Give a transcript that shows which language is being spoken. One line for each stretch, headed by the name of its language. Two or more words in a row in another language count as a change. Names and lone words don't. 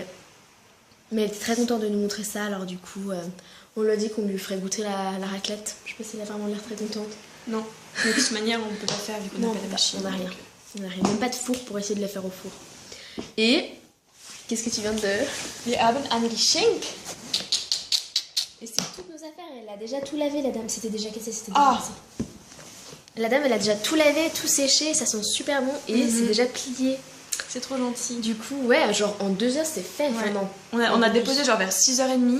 French: Mais elle était très contente de nous montrer ça, alors du coup, on lui a dit qu'on lui ferait goûter la raclette. Je sais pas si elle a vraiment l'air très contente. Non. De toute manière, on peut pas faire vu qu'on Non, n'a pas de machine. on n'a rien. On n'a rien. Même pas de four pour essayer de les faire au four. Et qu'est-ce que tu viens de...
German: Wir haben ein Geschenk.
French: Et c'est toutes nos affaires, elle a déjà tout lavé, la dame. C'était déjà cassé, c'était Ah. déjà cassé. La dame, elle a déjà tout lavé, tout séché, ça sent super bon et c'est déjà plié. C'est trop gentil. Du coup, ouais, genre en 2 heures, c'est fait. Ouais. Enfin, non. On a déposé genre vers 6h30.